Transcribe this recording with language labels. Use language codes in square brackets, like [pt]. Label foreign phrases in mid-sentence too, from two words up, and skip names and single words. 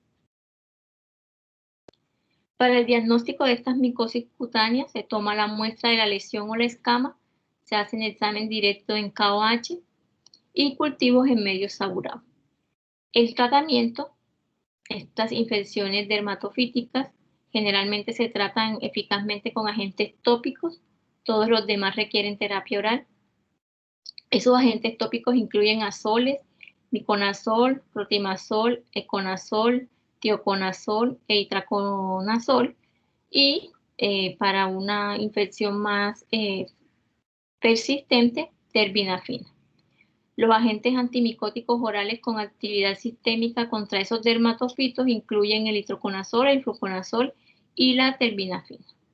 [es] Para el diagnóstico de estas micosis cutáneas se toma la muestra de la lesión o la escama, se hace un examen directo en KOH y cultivos en medio saturado. El tratamiento, estas infecciones dermatofíticas generalmente se tratan eficazmente con agentes tópicos, todos los demás requieren terapia oral. Esos agentes tópicos incluyen azoles, miconazol, clotimazol, econazol, tioconazol e itraconazol y para una infección más persistente, terbinafina. Los agentes antimicóticos orales con actividad sistémica contra esos dermatofitos incluyen el itraconazol, el fluconazol y la terbinafina.